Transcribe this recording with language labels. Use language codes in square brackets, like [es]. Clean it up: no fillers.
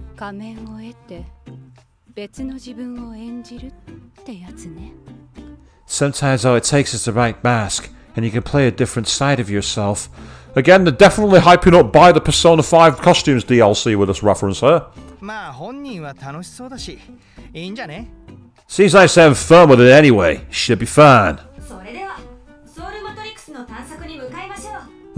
[ja] 仮面を得て別の自分を演じるってやつね。 [en] Sometimes all it takes is the right mask, and you can play a different side of yourself. Again, they're definitely hyping up by the Persona 5 costumes DLC with this reference here. [ja] まあ本人は楽しそうだし、いいんじゃね？ [en] Seems like they're having fun with it anyway. Should be fine. [ja] それでは、ソウルマトリックスの探索に向かいましょう。